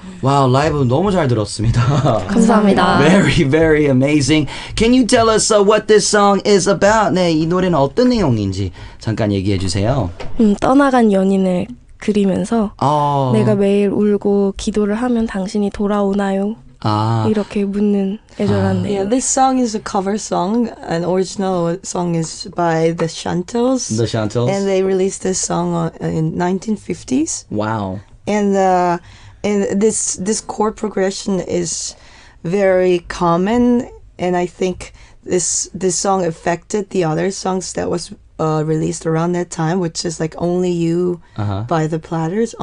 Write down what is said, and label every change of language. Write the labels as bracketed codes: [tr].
[ko] Wow, 라이브 너무 잘 들었습니다. 감사합니다. [en] Very, very amazing. Can you tell us what this song is about? [ko] 네, 이 노래는 어떤 내용인지 잠깐 얘기해 주세요. 떠나간 연인을 그리면서 어. 내가 매일 울고 기도를 하면 당신이 돌아오나요? 아. 이렇게 묻는 애절한 [en] Yeah, [ko] 내용. [en] this song is a cover song. An original song is by the Chantels. The Chantels. And they released this song in 1950s. Wow. And this chord progression is very common, and I think this song affected the other songs that was released around that time, which is like "Only You" by the Platters.